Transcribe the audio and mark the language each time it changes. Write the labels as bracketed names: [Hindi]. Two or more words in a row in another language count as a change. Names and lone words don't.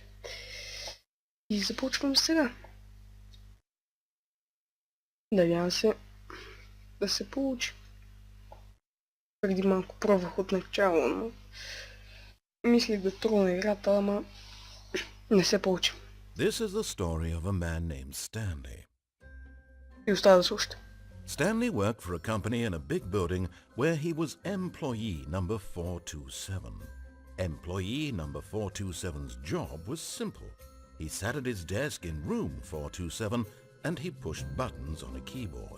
[Bulgarian] И започвам сега. Надявам се да се получи. Преди малко пробвах от начало, но мислих да трудна играта, ама не се получи. [English] This is the story of a man named Stanley. [Bulgarian] И остава да слушате. [English] Stanley worked for a company in a big building where he was employee number 427. Employee number 427's job was simple. He sat at his desk in room 427 and he pushed buttons on a keyboard.